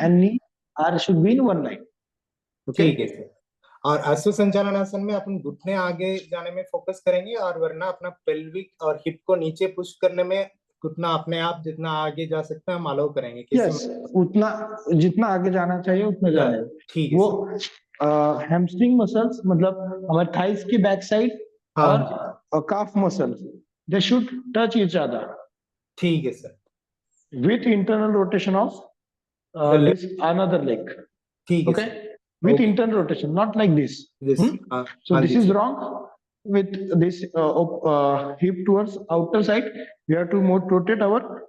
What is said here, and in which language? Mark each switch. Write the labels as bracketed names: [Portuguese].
[English] and knee should be in one line. Okay. [Hindi] ठीक है sir. और अश्व संचालन आसन में अपन घुटने आगे जाने में फोकस करेंगे और वरना अपना पेल्विक और हिप को नीचे पुश करने में घुटना अपने आप जितना आगे जा सकता है हम अलाउ करेंगे किसी यस, उतना जितना आगे जाना चाहिए उतना जाने दो। ठीक है वो सर। हैमस्ट्रिंग मसल्स मतलब हमारे थाइस की बैक साइड हाँ [English] और calf muscles they should touch each other [Hindi] ठीक है sir. [English] with internal rotation of The leg. this another leg. [Hindi] ठीक है [English] Okay, [Hindi] sir. [English] with Okay. internal rotation, not like this. This, Hmm? So [Hindi] हाँ [English] this [Hindi] ji [English] is [Hindi] sir. [English] wrong. With this hip towards outer side, we have to more rotate our